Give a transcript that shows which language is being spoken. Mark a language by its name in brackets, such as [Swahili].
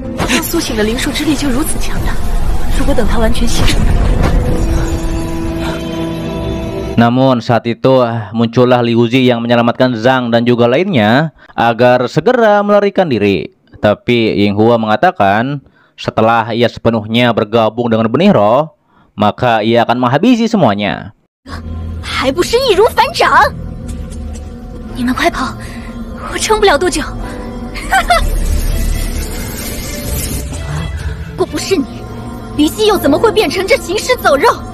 [Chinese] 他苏醒的灵术之力就如此强大，如果等他完全吸收。 [Indonesian] Namun saat itu muncullah Liu Zi yang menyelamatkan Zhang dan juga lainnya agar segera melarikan diri. Tapi Yinghua mengatakan setelah ia sepenuhnya bergabung dengan benih roh, maka ia akan menghabisi semuanya. [Chinese] 还不是易如反掌！你们快跑，我撑不了多久。果不是你，离姬又怎么会变成这行尸走肉？